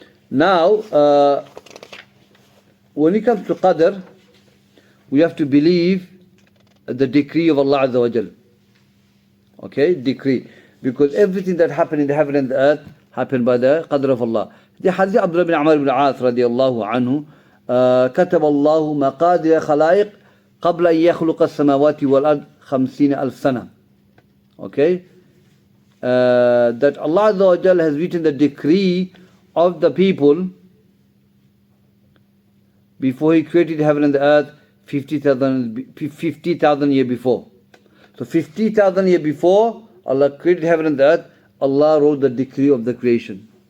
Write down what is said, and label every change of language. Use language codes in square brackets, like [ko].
[en] Now, when it comes to Qadr, we have to believe the decree of Allah Azza wa Jal. Okay, decree. Because everything that happened in the heaven and the earth happened by the Qadr of Allah. [ar] The Hadith Abdul bin Amr bin As radiyallahu anhu, كتب الله مقادير خلائق قبل أن يخلق السماوات والأرض 50,000 سنة. [en] Okay, that Allah Azza wa Jal has written the decree of the people before He created heaven and the earth 50,000 years before. So 50,000 years before Allah created heaven and the earth, Allah wrote the decree of the creation.